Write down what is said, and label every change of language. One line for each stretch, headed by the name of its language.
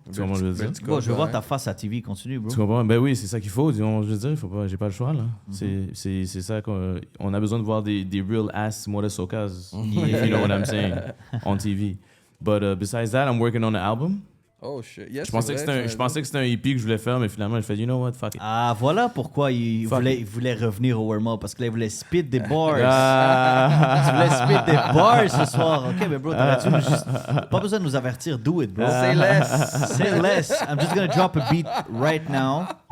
French: Tu comprends ce que je veux dire? Bon, je veux voir ta face à TV. Continue, bro. Tu comprends? Ben oui, c'est ça qu'il faut. Je veux dire, j'ai pas le choix, là. C'est ça qu'on a besoin de voir des
English: real ass Motosokas, if you know what I'm saying, on TV. But besides that, I'm working on an album. Oh shit. Yes,
French: Je pensais que c'était un EP que je voulais faire, mais finalement, je fais,
English: you know what, fuck it.
French: Ah, voilà pourquoi il voulait revenir au warm-up. Parce que là, il voulait spit des bars. Ah. Tu voulais spit des bars ce soir. OK, mais bro, t'aurais-tu juste... Pas besoin de nous avertir.
English: Do it, bro. Say less. Say less. I'm just gonna drop a beat right now.